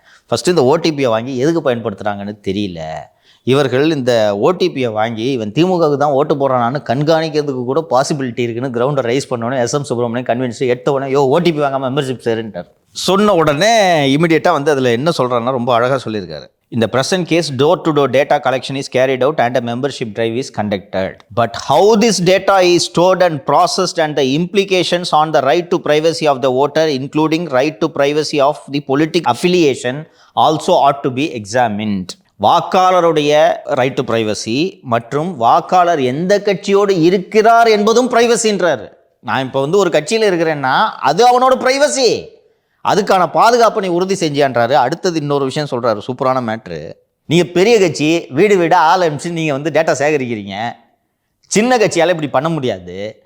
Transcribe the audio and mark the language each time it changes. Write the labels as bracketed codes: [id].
[ta] First இந்த ஓடிபியை வாங்கி எதுக்கு பயன்படுத்துகிறாங்கன்னு தெரியல. இவர்கள் இந்த ஓடிபியை வாங்கி இவன் திமுகவுக்கு தான் ஓட்டு போடுறானான்னு கண்காணிக்கிறதுக்கு கூட பாசிபிலிட்டி இருக்குன்னு கிரவுண்டை ரைஸ் பண்ணோன்னே எஸ்.எம். சுப்பிரமணியம் கன்வின்ஸ் எடுத்த உடனே ஓடிபி வாங்காமல் மெம்பர்ஷிப் சேருன்ட்டார். சொன்ன உடனே இமீடியட்டாக அதில் என்ன சொல்கிறாங்கன்னா, ரொம்ப அழகாக சொல்லியிருக்காரு. [en] In the present case, door-to-door data collection is carried out and a membership drive is conducted. But how this data is stored and processed and the implications on the right to privacy of the voter, including right to privacy of the political affiliation, also ought to be examined. [ta] வாக்காளருடைய right to privacy மற்றும் வாக்காளர் எந்த கட்சியோடு இருக்கிறார் என்பதும் பிரைவசின்றார். நான் இப்போ ஒரு கட்சியில் இருக்கிறேன்னா அது அவனோட பிரைவசி, அதுக்கான பாதுகாப்பை நீ உறுதி செஞ்சான்றாரு. அடுத்தது இன்னொரு விஷயம் சொல்கிறாரு, சூப்பரான மேட்ரு. நீங்கள் பெரிய கட்சி வீடு வீடாக ஆள் அனுப்பிச்சு நீங்கள் டேட்டா சேகரிக்கிறீங்க, சின்ன கட்சியால் இப்படி பண்ண முடியாது.